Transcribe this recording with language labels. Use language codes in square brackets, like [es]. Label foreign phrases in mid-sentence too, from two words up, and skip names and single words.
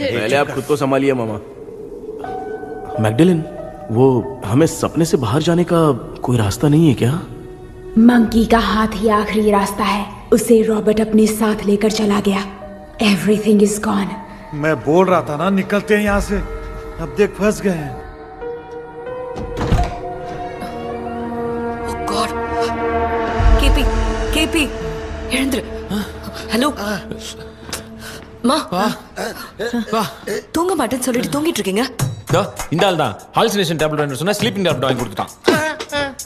[hi] पहले आप खुद को संभालिए मामा। मैगडेलिन, वो हमें सपने से बाहर जाने का कोई रास्ता नहीं है क्या? मंकी का हाथ ही आखिरी रास्ता है। उसे रॉबर्ट अपने साथ लेकर चला गया। [en] Everything is gone. [hi] मैं बोल रहा था ना, निकलते हैं यहाँ से। अब देख फंस गए हैं। [ta] கேபி எழுந்துரு. ஹலோ மா, தூங்க மாட்டேன்னு சொல்லிட்டு தூங்கிட்டு இருக்கீங்க. இந்த ஆள் தான் [en] hallucination tablet [ta] சொன்னா [en] sleeping tablet [ta] வாங்கி கொடுத்துட்டான்.